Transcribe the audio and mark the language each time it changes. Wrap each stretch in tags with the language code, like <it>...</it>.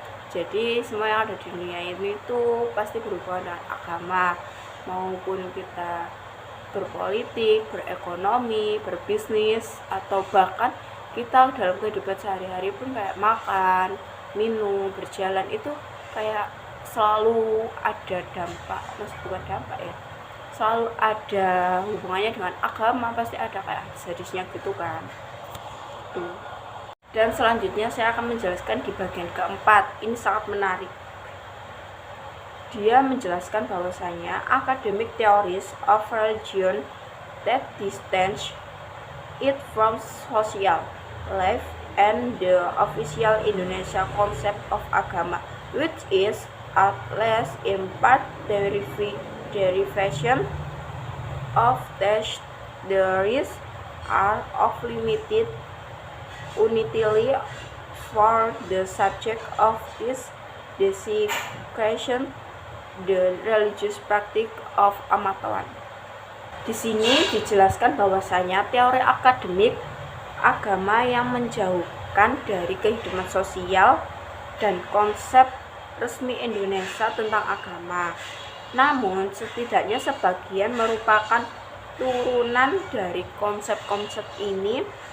<id>Jadi semua yang ada di dunia ini itu pasti berhubungan dengan agama, maupun kita berpolitik, berekonomi, berbisnis, atau bahkan kita dalam kehidupan sehari-hari pun kayak makan, minum, berjalan itu kayak selalu ada dampak, bukan dampak ya, selalu ada hubungannya dengan agama, pasti ada kayak hadis-hadisnya gitu kan. Tuh. Dan selanjutnya saya akan menjelaskan di bagian keempat. Ini sangat menarik. Dia menjelaskan bahwasanya</id> <en>academic theories of religion that distance it from social life and the official Indonesia concept of agama, which is at least in part derivation of text theories are of limited utility for the subject of this dissection, the religious practice of Amatoan.</en> <id>Di sini dijelaskan bahwasanya teori akademik agama yang menjauhkan dari kehidupan sosial dan konsep resmi Indonesia tentang agama. Namun setidaknya sebagian merupakan turunan dari konsep-konsep ini.</id>